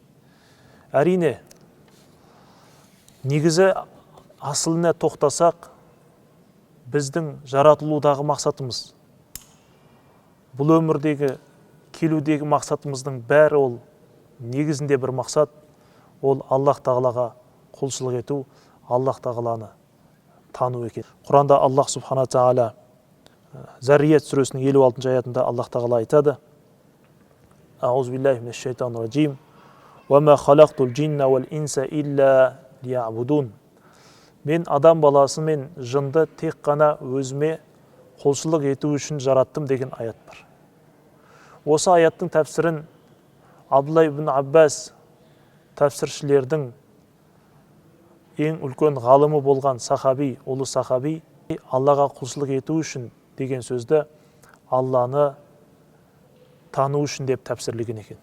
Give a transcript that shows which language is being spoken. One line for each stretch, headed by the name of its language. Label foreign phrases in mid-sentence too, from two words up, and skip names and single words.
Kazakh: Әрине, негізі асылына тоқтасақ, біздің жаратылудағы мақсатымыз, бұл өмірдегі, келудегі мақсатымыздың бәрі ол негізінде бір мақсат, ол Аллах Тағалаға құлшылық ету, Аллах Тағаланы тану екен. Құранда Аллах Субхана Тағала Заррият сүресінің 56 аятында Аллах Тағала айтады:
Arabic: أعوذ بالله من الشيطان الرجيم. وما خلقت الجن والإنس إلا ليعبدون.
Kazakh: Мен адам баласы мен жынды тек қана өзіме құлшылық ету үшін жараттым деген аят бар. Осы аяттың тәпсірін Абдулла ибн Аббас тәпсіршілердің ең үлкен ғалымы болған сахаби, ұлы сахаби, Аллаға құлшылық ету үшін деген сөзді Алланы тану үшін деп тәпсірлеген екен.